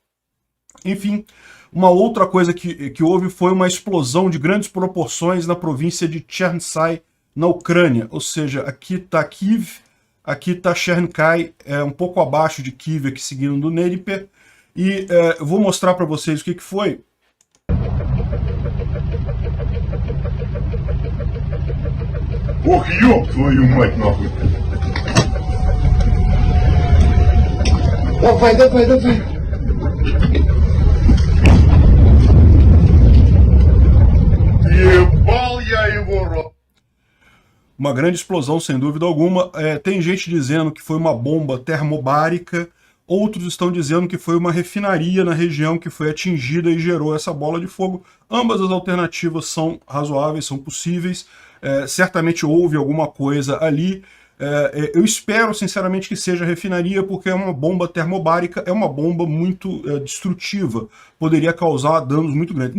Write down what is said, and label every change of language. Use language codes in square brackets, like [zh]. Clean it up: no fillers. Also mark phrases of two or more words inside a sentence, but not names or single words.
[pt] Enfim, uma outra coisa que houve foi uma explosão de grandes proporções na província de Chernsai, na Ucrânia. Ou seja, aqui está Kiev, aqui está Chernkay, um pouco abaixo de Kiev, aqui seguindo do Dnieper. E eu vou mostrar para vocês o que foi. [ru] Ох, ёб твою мать, нахуй! Давай, давай, давай! Ебал я его, рот! [pt] Uma grande explosão, sem dúvida alguma. Tem gente dizendo que foi uma bomba termobárica, outros estão dizendo que foi uma refinaria na região que foi atingida e gerou essa bola de fogo. Ambas as alternativas são razoáveis, são possíveis. Certamente houve alguma coisa ali. Eu espero, sinceramente, que seja refinaria, porque é uma bomba termobárica, é uma bomba muito destrutiva, poderia causar danos muito grandes.